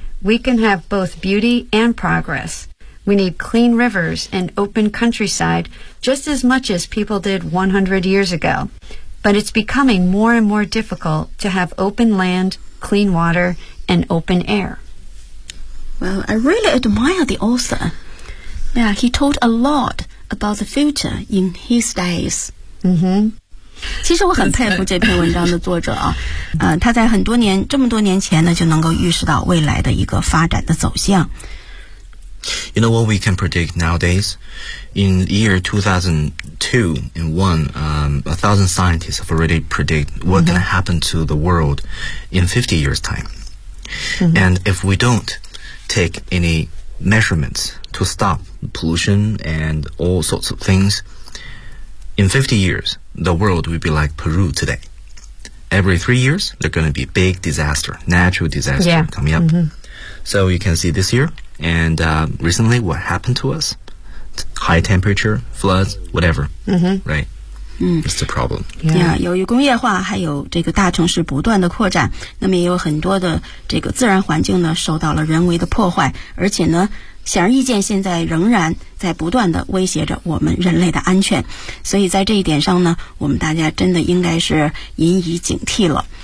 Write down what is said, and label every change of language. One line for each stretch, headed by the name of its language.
English: We can have both beauty and progress. We need clean rivers and open countryside just as much as people did 100 years ago. But it's becoming more and more difficult to have open land, clean water, and open air. Well, I really admire the author. Yeah, he told a lot about the future in his days. Mm-hmm.
Chinese: 其实我很佩服这篇文章的作者啊，他在很多年这么多年前呢就能够预示到未来的一个发展的走向。
English: You know what we can predict nowadays? In the year 2002 and 1, 1,000 scientists have already predict what can happen to the world in 50 years time. And if we don't take any measurements to stop pollution and all sorts of things,In 50 years, the world will be like Peru today. Every 3 years, there's going to be a big disaster, natural disaster coming up. So you can see this year, and recently what happened to us, high temperature, floods, whatever, right? It's the problem. Yeah,
Chinese: 由于工业化还有这个大城市不断的扩展，那么也有很多的这个自然环境呢受到了人为的破坏，而且呢显而易见现在仍然在不断的威胁着我们人类的安全。所以在这一点上呢，我们大家真的应该是引以警惕了。